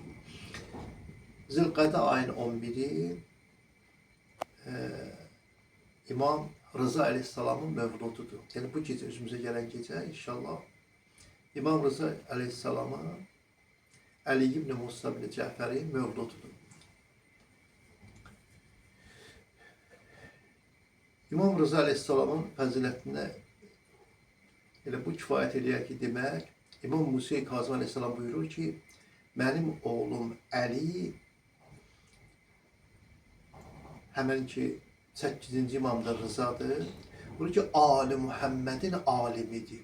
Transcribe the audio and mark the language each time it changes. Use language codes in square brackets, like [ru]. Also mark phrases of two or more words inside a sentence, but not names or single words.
[tr] Zilkade ayın 11'i İmam Rıza Aleyhisselam'ın mevlududur. Yani bu gece üzümüze gelen gece inşallah İmam Rıza Aleyhisselam'ın Ali ibn Musa ibn Cəfərin mövlududur. [az] İmam Rıza Aleyhisselam'ın fəzilətinə elə bu kifayət eləyər ki, demək, İmam Musa Kazım Aleyhisselam buyurur ki, mənim oğlum Əli həmən ki 8-ci imamdır, Rızadır. [tr] Buyurur ki, Ali Muhammedin alimidir.